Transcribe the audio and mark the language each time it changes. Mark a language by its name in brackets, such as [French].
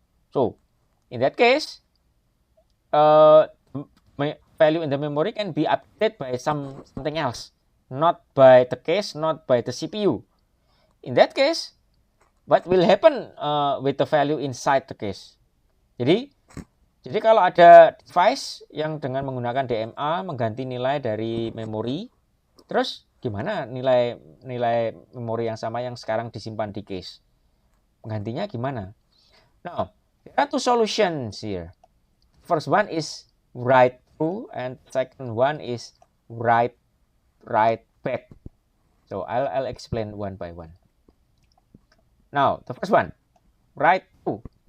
[English] So in that case, value in the memory can be updated by something else, not by the case, not by the CPU. In that case, what will happen with the value inside the case? [Indonesian] Jadi kalau ada device yang dengan menggunakan DMA mengganti nilai dari memori, terus gimana nilai memori yang sama yang sekarang disimpan di case? Penggantinya gimana? [English] Now, there are two solutions here. First one is write through and second one is write back. So I'll explain one by one. Now, the first one, write through.